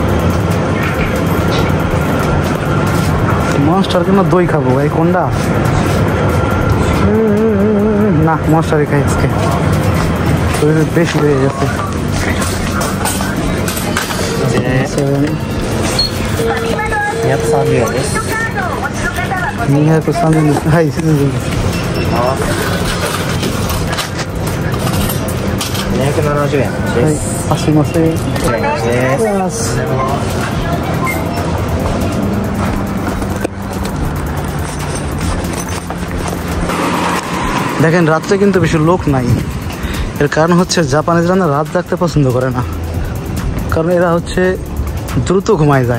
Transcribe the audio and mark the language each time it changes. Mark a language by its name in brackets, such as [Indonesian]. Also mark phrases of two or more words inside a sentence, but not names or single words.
[Bangla] মনস্টার কিনা দই খাবো, এই কোনটা না, মনস্টারই খাই আজকে, বেশি হয়ে গেছে। [Japanese] 230 円です。 230円です。はい、すみません。 270円です。はい、すみません。お願いします。 [Bangla] দেখেন রাত্রে কিন্তু বেশি লোক নাই। এর কারণ হচ্ছে জাপানিজরা না রাত জাগতে পছন্দ করে না, কারণ এরা হচ্ছে দ্রুত ঘুমায় যায়।